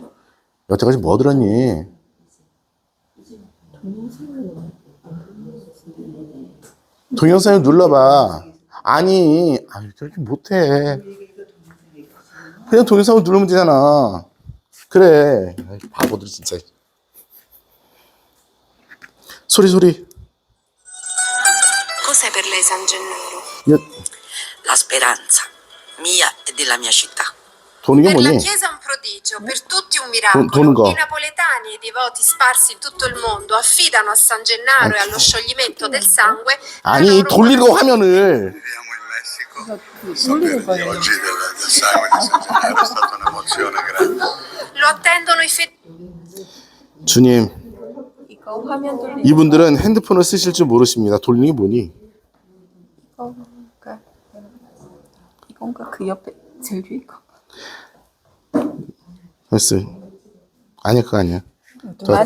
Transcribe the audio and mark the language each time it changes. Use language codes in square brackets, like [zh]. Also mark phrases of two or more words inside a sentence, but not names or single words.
[ko] 여태까지 뭐 들었니? 동영상을 눌러봐. 아니 저렇게 못해. 그냥 동영상을 누르면 되잖아. 그래. 아이, 바보들 진짜. 소리. [it] Cos'è per lei San Gennaro? La speranza, mia e della mia città. [ko] 도는 게 [it] Per la [ko] 뭐니? [it] Chiesa un prodigio, per tutti un miracolo. [ko] 도는 거. [it] I napoletani e i devoti sparsi in tutto il mondo affidano a San Gennaro e allo scioglimento del sangue la [ko] 아니 [it] loro [ko] 돌리고 화면을. [it] Viviamo in Messico, sapere di oggi del sangue di San Gennaro è stata un'emozione grande. lo attendono i fedeli. [ko] 주님, 이거 화면 돌리는 이분들은 핸드폰을 쓰실 줄 모르십니다. 돌리는 게 뭐니? 이건가 그 옆에 제일 위에 거. 됐어. 아니야, 그거 아니야. 좋았다.